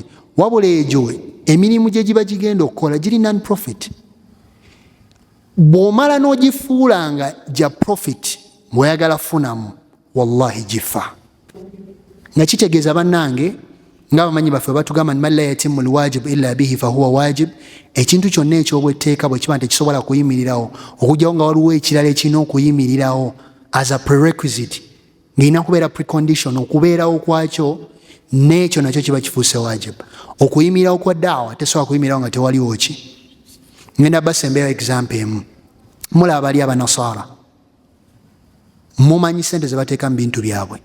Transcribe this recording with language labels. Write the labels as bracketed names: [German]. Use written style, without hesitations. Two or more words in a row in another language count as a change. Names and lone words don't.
[Ganda] Wabula egyo emirimu gye giba gigenda okukola giri [English] non profit. [Ganda] Bw'omala n'ogifuulanga gya profit bw'oyagala funamu, wallahi gifa. Nga kitegeeza bannange nga bamanyi baffe batugamba [Arabic] من لا يتم الواجب إلا به فهو واجب. [Ganda] Ekintu kyonna ekyobwetteeka bwe kiba nti kisobola kuyimirirawo, okugyawo nga waliwo ekirala ekirina okuyimirirawo [English] as a prerequisite, [Ganda] ng'erina kubeera precondition okubeerawo kwakyo, n'ekyo nakyo kiba kifuuse wajib. Okuyimirirawo kwa daawa tesobola kuyimirirawo nga tewaliwo ki. Ngenda basembeyo example emu. Mulaba bali abanasaara, mumanyi ssente ze bateeka mu bintu byabwe.